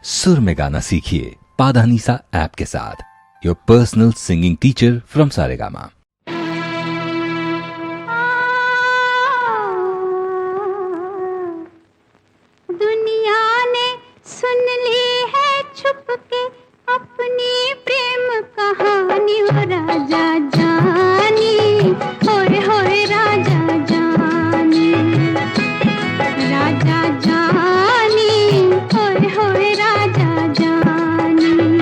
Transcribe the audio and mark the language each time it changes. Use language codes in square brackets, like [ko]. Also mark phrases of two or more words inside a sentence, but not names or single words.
[hi] सुर में गाना सीखिए पाधानीसा ऐप के साथ। [en] Your personal singing teacher from Saregama. [hi] दुनिया ने सुन ली है छुप के अपनी प्रेम कहानी, ओ राजा जानी, होए होए राजा जानी, राजा जानी, होए होए राजा जानी।